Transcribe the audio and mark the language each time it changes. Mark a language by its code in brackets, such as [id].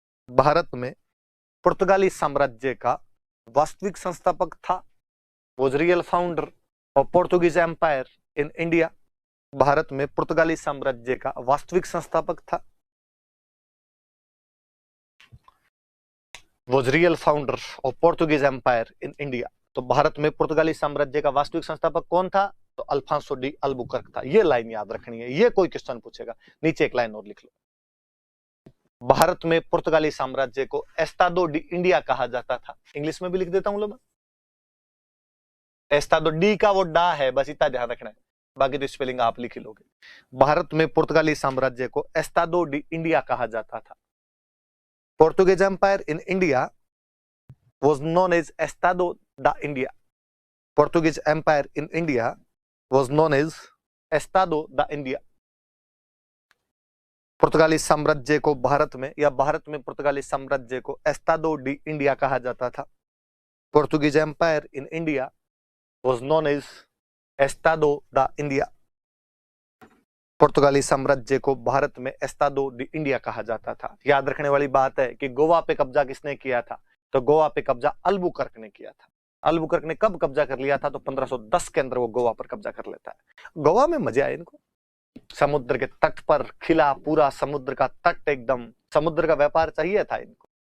[hi] भारत में पुर्तगाली साम्राज्य का वास्तविक संस्थापक था। [en] वो real founder of Portuguese empire in India. [hi] Bharat में पुर्तगाली साम्राज्य का वास्तविक संस्थापक था। [en] was real founder of Portuguese Empire in India। [hi] तो भारत में पुर्तगाली साम्राज्य का वास्तविक संस्थापक कौन था? तो अल्फांसो डी अल्बुकर्क था। ये लाइन याद रखनी है, ये कोई क्वेश्चन पूछेगा। नीचे एक लाइन और लिख लो। भारत में पुर्तगाली साम्राज्य को एस्तादो डी इंडिया कहा जाता था। इंग्लिश में भी लिख देता हूं लोग, एस्तादो डी का वो डा है, बस इतना ध्यान रखना है, बाकी तो स्पेलिंग आप लिख ही लोगे। भारत में पुर्तगाली साम्राज्य को एस्तादो डी इंडिया कहा जाता था। [en] Portuguese Empire in India was known as Estado da India। Portuguese Empire in India was known as Estado da India। [hi] पुर्तगाली साम्राज्य को भारत में या भारत में पुर्तगाली साम्राज्य को एस्तादो डी इंडिया कहा जाता था। [en] Portuguese Empire in India was known as Estado da India। [hi] पुर्तगाली साम्राज्य को भारत में एस्तादो डी इंडिया कहा जाता था। याद रखने वाली बात है कि गोवा पे कब्जा किसने किया था? तो गोवा पे कब्जा अल्बुकर्क ने किया था। अल्बुकर्क ने कब कब्जा कर लिया था? तो 1510 के अंदर वो गोवा पर कब्जा कर लेता है। गोवा में मजे आए इनको, समुद्र के तट पर खिला पूरा समुद्र का तट, एकदम समुद्र का व्यापार चाहिए था इनको।